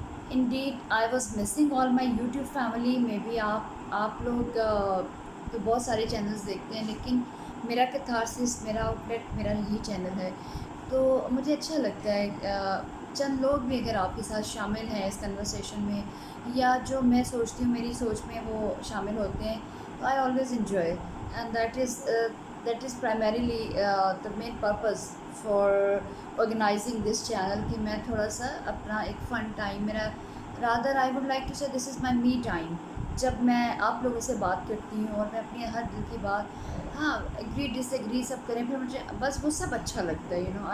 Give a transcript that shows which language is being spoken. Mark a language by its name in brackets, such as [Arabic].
[English] Indeed I was missing all my YouTube family. [Urdu] میں بھی آپ لوگ تو بہت سارے چینلز دیکھتے ہیں، لیکن میرا کیتھارسس، میرا آؤٹ لیٹ میرا یہی چینل ہے. تو مجھے اچھا لگتا ہے چند لوگ بھی اگر آپ کے ساتھ شامل ہیں اس کنورسیشن میں، یا جو میں سوچتی ہوں میری سوچ میں وہ شامل ہوتے ہیں، تو [English] I always enjoy. And that is primarily the main purpose for organizing this channel [Urdu] کہ میں تھوڑا سا اپنا ایک فن ٹائم میرا [English] rather I would like to say this is my me time. [Urdu] جب میں آپ لوگوں سے بات کرتی ہوں اور میں اپنی ہر دل کی بات، ہاں ایگری ڈس ایگری سب کریں، پھر مجھے بس وہ سب اچھا لگتا ہے.